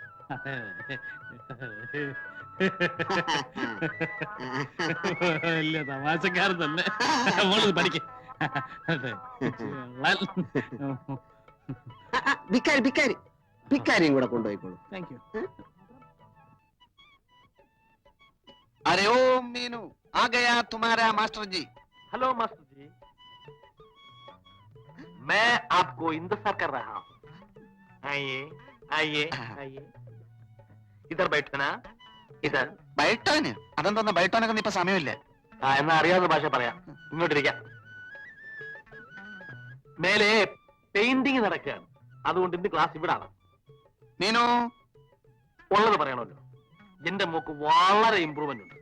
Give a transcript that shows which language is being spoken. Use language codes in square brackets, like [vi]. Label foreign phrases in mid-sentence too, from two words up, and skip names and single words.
[ml] വലിയ തമാശക്കാരൻ തന്നെ. പഠിക്കും. ഭിക്കാരി ഭിക്കാരി ഭിക്കാരിയും കൂടെ കൊണ്ടുപോയിക്കോളൂ. [en] thank you. [hi] अरे ओ मीनू, आ गया तुम्हारा मास्टर जी. हेलो मास्टर जी, मैं आपको इंतजार कर रहा हूँ. आइए आइए आइए, इधर बैठना. इधर. ബൈട്ടോന്? [ml] അതെന്തോന്ന് ബൈട്ടോനൊക്കെ ഇപ്പൊ സമയമില്ല. എന്നാ അറിയാവുന്ന ഭാഷ പറയാം. ഇങ്ങോട്ടിരിക്കാം. മേലെ പെയിന്റിങ് നടക്കുകയാണ്, അതുകൊണ്ട് ഇന്ന് ക്ലാസ് ഇവിടാണ്. മീനു, ഉള്ളത് പറയണമല്ലോ. എന്റെ മോക്ക് വളരെ ഇമ്പ്രൂവ്മെന്റ് ഉണ്ട്.